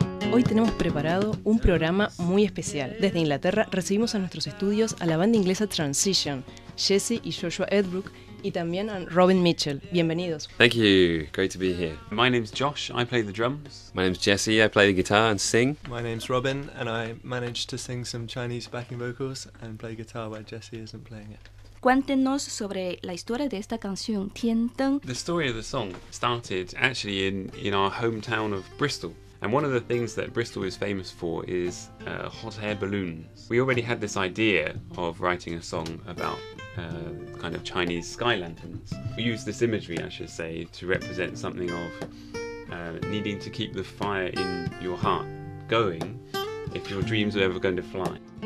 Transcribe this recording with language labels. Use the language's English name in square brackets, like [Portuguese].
[Spanish] Hoy tenemos preparado un programa muy especial. Desde Inglaterra recibimos a nuestros estudios a la banda inglesa Transition, Jesse y Joshua Edbrook, y también a Robin Mitchell. Bienvenidos. [English] Thank you. Great to be here. My name's Josh, I play the drums. My name's Jesse. I play the guitar and sing. My name's Robin, and I managed to sing some Chinese backing vocals and play guitar where Jesse isn't playing it. [Spanish] Cuéntenos sobre la historia de esta canción, Tian Deng. [English] The story of the song started actually in our hometown of Bristol. And one of the things that Bristol is famous for is hot air balloons. We already had this idea of writing a song about kind of Chinese sky lanterns. We used this imagery, I should say, to represent something of needing to keep the fire in your heart going if your dreams are ever going to fly.